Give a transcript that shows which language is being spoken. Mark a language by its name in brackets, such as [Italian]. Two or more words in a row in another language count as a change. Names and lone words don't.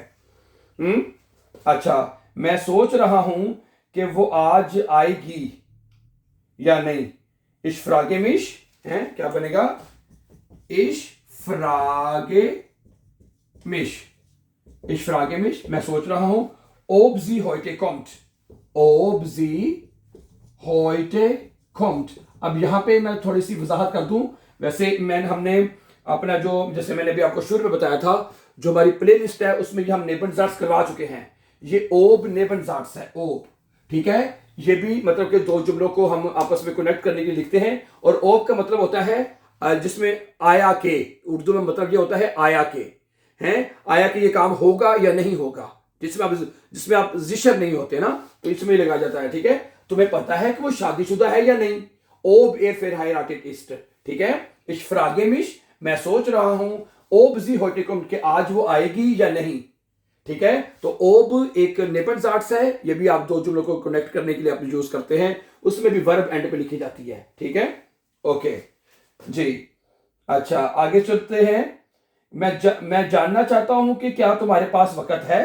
[Urdu] اچھا، میں سوچ رہا ہوں کہ وہ آج آئے گی یا نہیں. [German] ich frage mich [Urdu] ہے، کیا بنے گا [German] ich frage mich [Urdu] میں سوچ رہا ہوں [German] ob sie heute kommt, ob sie heute kommt। [Urdu] اب یہاں پے میں تھوڑی سی وضاحت کر دوں۔ ویسے ہم نے اپنا جو جیسے میں نے بھی آپ کو شروع میں بتایا تھا، جو ہماری [English] play list [Urdu] ہے اس میں یہ ہم نیبن زاٹس کروا چکے ہیں. ये [German] ob Nebensatz [Urdu] ہے، اوب، ٹھیک ہے. یہ بھی مطلب کہ دو جملوں کو ہم آپس میں کنیکٹ کرنے کے لیے لکھتے ہیں. اور اوب کا مطلب ہوتا ہے جس میں آیا کے، اردو میں مطلب یہ ہوتا ہے آیا کے ہیں، آیا کہ یہ کام ہوگا یا نہیں ہوگا، جس میں آپ جیشر نہیں ہوتے نا، تو اس میں لگا جاتا ہے. ٹھیک ہے، تمہیں پتا ہے کہ وہ شادی شدہ ہے یا نہیں, [German] ob er verheiratet ist. [Urdu] ٹھیک ہے, [German] ich frage mich, [Urdu] میں سوچ رہا ہوں, [German] ob sie heute kommt, [Urdu] کہ آج وہ آئے گی یا نہیں. ٹھیک ہے، تو اوب ایک نیپن زاٹس ہے، یہ بھی آپ دو جملوں کو کنیکٹ کرنے کے لیے آپ یوز کرتے ہیں، اس میں بھی [English] verb end [Urdu] پے لکھی جاتی ہے. ٹھیک ہے، اوکے جی۔ اچھا، آگے چلتے ہیں. میں جاننا چاہتا ہوں کہ کیا تمہارے پاس وقت ہے.